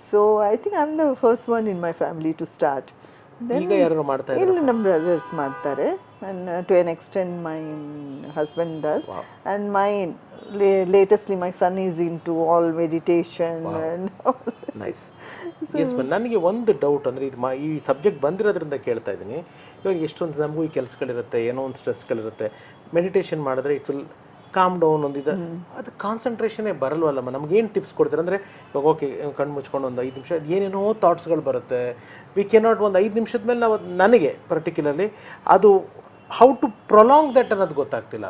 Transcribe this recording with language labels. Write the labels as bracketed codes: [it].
[en] So I think I am the first one in my family to start. [kn] ಇಲ್ಲ, ನಮ್ಮ brothers ಮಾಡ್ತಾರೆ, [en] and to an extent my husband does. Wow. And my latestly my son is into all meditation. Wow. And all. Nice. [kn] So, yes, ನನಗೆ ಒಂದು doubt ಅಂದರೆ, ಇದು ಈ subject ಬಂದಿರೋದ್ರಿಂದ ಕೇಳ್ತಾ ಇದ್ದೀನಿ. ಇವಾಗ ಎಷ್ಟೊಂದು ನಮಗೂ ಈ ಕೆಲಸಗಳಿರುತ್ತೆ, ಏನೋ ಒಂದು ಸ್ಟ್ರೆಸ್ಗಳಿರುತ್ತೆ. ಮೆಡಿಟೇಷನ್ ಮಾಡಿದ್ರೆ [en] it will calm down [kn] ಒಂದಿದೆ, ಅದು ಕಾನ್ಸಂಟ್ರೇಷನೇ ಬರಲ್ವಲ್ಲಮ್ಮ. ನಮ್ಗೇನು ಟಿಪ್ಸ್ ಕೊಡ್ತಾರೆ ಅಂದರೆ, ಇವಾಗ ಓಕೆ ಕಣ್ಣು ಮುಚ್ಕೊಂಡು ಒಂದು 5 ನಿಮಿಷ ಏನೇನೋ ಥಾಟ್ಸ್ಗಳು ಬರುತ್ತೆ, [en] we cannot [kn] ಒಂದು 5 ನಿಮಿಷದ ಮೇಲೆ ನಾವು ನನಗೆ ಪರ್ಟಿಕ್ಯುಲರ್ಲಿ ಅದು [en] how to prolong that [kn] ಅನ್ನೋದು ಗೊತ್ತಾಗ್ತಿಲ್ಲ.